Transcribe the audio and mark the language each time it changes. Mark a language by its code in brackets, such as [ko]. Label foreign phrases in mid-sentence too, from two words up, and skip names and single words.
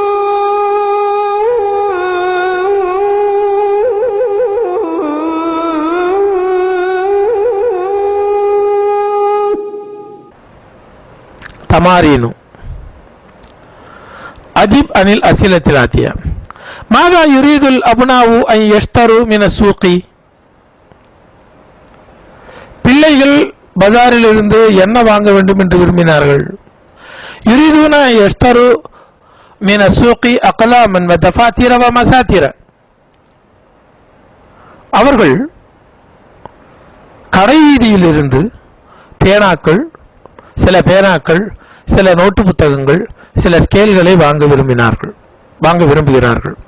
[ar] تمارين أجب عن الأسئلة الآتية. ماذا يريد الأبناء أن يشتروا من السوق؟ [ta] பிள்ளைகள் பஜாரில் இருந்து என்ன வாங்க வேண்டும் என்று விரும்பினார்கள். [ar] يريدون يشتروا من السوق أقلاما و دفاتر و مساطر. [ta] அவர்கள் கடை வீதியிலிருந்து பேனாக்கள், சில பேனாக்கள், சில நோட்டு புத்தகங்கள், சில ஸ்கேல்களை வாங்க விரும்புகிறார்கள்.